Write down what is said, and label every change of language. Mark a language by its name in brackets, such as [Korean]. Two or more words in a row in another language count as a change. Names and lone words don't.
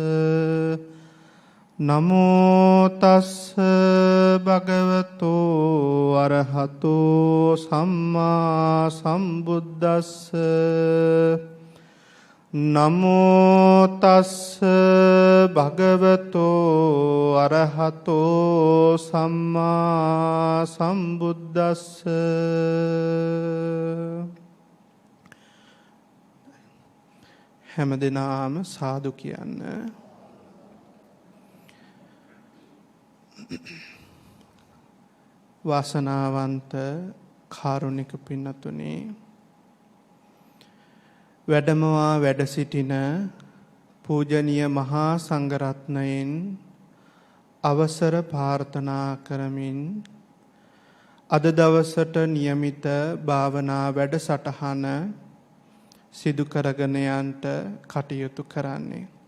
[Pali] නමෝ තස්ස භගවතු අරහතෝ සම්මා සම්බුද්දස්ස නමෝ තස්ස භගවතු අරහතෝ සම්මා සම්බුද්දස්ස. [Sinhala] හැමදෙනාම සාදු කියන්න. වාසනාවන්ත කාරුණික පින්නතුනි, වැඩමවා වැඩ සිටින පූජනීය මහා සංඝරත්නයෙන් අවසර ප්‍රාර්ථනා කරමින් අද දවසට નિયમિત භාවනා වැඩසටහන සිදු කරගෙන යන්නට කටයුතු කරන්නේ.